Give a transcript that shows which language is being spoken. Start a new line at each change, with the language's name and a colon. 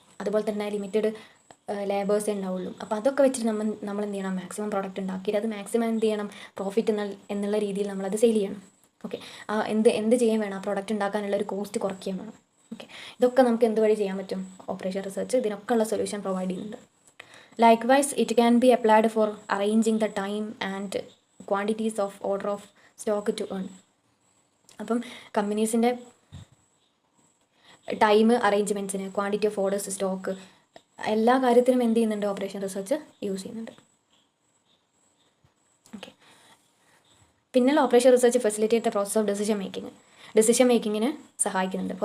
Malayalam: അതുപോലെ തന്നെ ലിമിറ്റഡ് ലേബേഴ്സേ ഉണ്ടാവുള്ളൂ. അപ്പോൾ അതൊക്കെ വെച്ചിട്ട് നമ്മൾ എന്ത് ചെയ്യണം? മാക്സിമം പ്രോഡക്റ്റ് ഉണ്ടാക്കിയിട്ട് അത് മാക്സിമം എന്ത് ചെയ്യണം? പ്രോഫിറ്റ് എന്നുള്ള രീതിയിൽ നമ്മളത് സെയിൽ ചെയ്യണം. ഓക്കെ, എന്ത് ചെയ്യാൻ വേണം? ആ പ്രോഡക്റ്റ് ഉണ്ടാക്കാനുള്ള ഒരു കോസ്റ്റ് കുറയ്ക്കാൻ വേണം. ഓക്കെ, ഇതൊക്കെ നമുക്ക് എന്ത് വഴി ചെയ്യാൻ പറ്റും? ഓപ്പറേഷൻ റിസർച്ച് ഇതിനൊക്കെ ഉള്ള സൊല്യൂഷൻ പ്രൊവൈഡ് ചെയ്യുന്നുണ്ട്.
English: Likewise, it can be applied for arranging the time and quantities of order of stock to earn.
Malayalam: അപ്പം കമ്പനീസിൻ്റെ time അറേഞ്ച്മെൻറ്റ്സിന്, quantity of orders, stock, എല്ലാ കാര്യത്തിനും എന്ത് ചെയ്യുന്നുണ്ട്? ഓപ്പറേഷൻ റിസർച്ച് യൂസ് ചെയ്യുന്നുണ്ട്.
English: Okay, പിന്നെയുള്ള operation research facilitate the process of decision മേക്കിങ്ങിന് സഹായിക്കുന്നുണ്ട്.